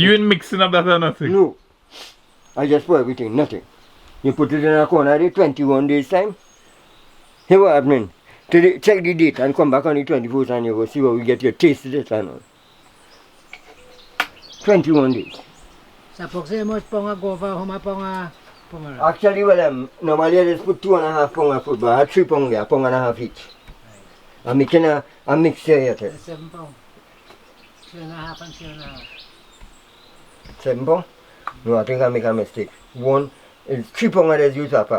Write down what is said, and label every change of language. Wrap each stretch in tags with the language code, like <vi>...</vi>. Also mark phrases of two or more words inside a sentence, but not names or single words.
<en>You ain't mixing up that or nothing? No. I just pour everything, nothing. You put it in a corner, the 21 days time. Here what happening? Check the date and come back on the 24th and you go see what we get your taste of it and all. 21 days. Sa pokse mo ponga gova homa ponga ponga. Actually, well, normally I just put 2.5 pounds of fruit, but I have 3 pounds there, 1.5 each. I'm making a mixture here. 7 pound. 2.5 and 2.5. 7 pounds? No, I think I make a mistake. One is 3 pounds I just use upper.</en>